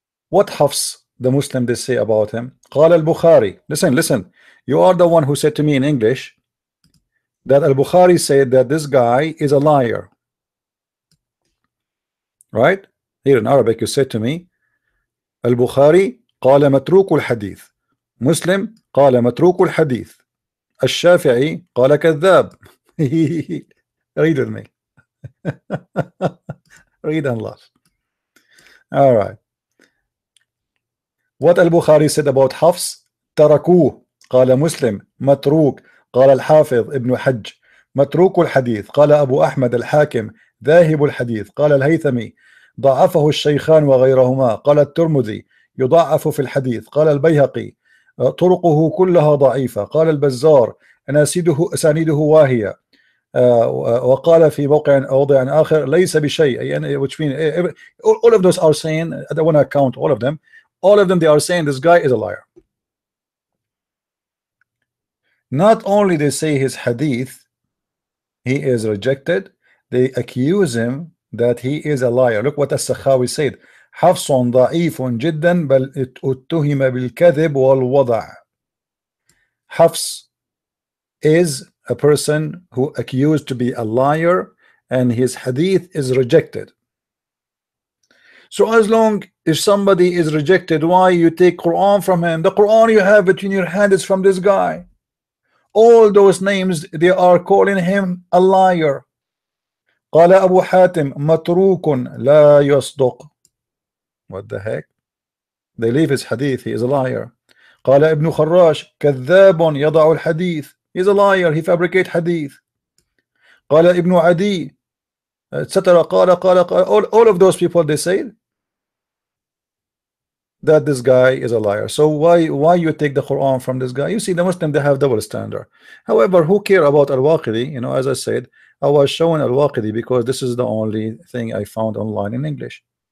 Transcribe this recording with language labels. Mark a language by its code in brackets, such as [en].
[en] What Hafs the Muslim they say about him? قال al-Bukhari. Listen. You are the one who said to me in English that al-Bukhari said that this guy is a liar. Right? Here in Arabic you said to me al-Bukhari [ar] قال متروك الحديث. Muslim قال متروك الحديث. الشافعي قال كذاب. [en] Read with me. Read and laugh. All right. What Al-Bukhari said about Hafs? [ar] تركوه. قال مسلم متروك. قال الحافظ ابن حج متروك الحديث. قال أبو أحمد الحاكم ذاهب الحديث. قال الهيثمي ضعفه الشيخان وغيرهما. قال الترمذي يضعف في الحديث. قال البيهقي طرقه كلها ضعيفة. قال البزار أسانيده واهية. وقال في موضع آخر ليس بشيء. [en] Which means all of those are saying, I don't want to count all of them. All of them, they are saying this guy is a liar. Not only they say his hadith, he is rejected, they accuse him that he is a liar. Look what As-Sakhawi said. [ar] حفص ضعيف جدا بل اتهم بالكذب والوضع. [en] Hafs is a person who accused to be a liar and his hadith is rejected. So as long if somebody is rejected, why you take Quran from him? The Quran you have it in your hand is from this guy. All those names, they are calling him a liar. [ar] قال أبو حاتم متروك لا يصدق. [en] What the heck? They leave his hadith, he is a liar. [ar] قال ابن خراش كذاب يضع الحديث. [en] He's a liar, he fabricate hadith. [ar] قال ابن عدي etc. [en] قال all of those people, they say that this guy is a liar. So why you take the Quran from this guy? You see, the Muslim, they have double standard. However, who care about Al-Waqidi? You know, as I said, I was showing Al-Waqidi because this is the only thing I found online in English.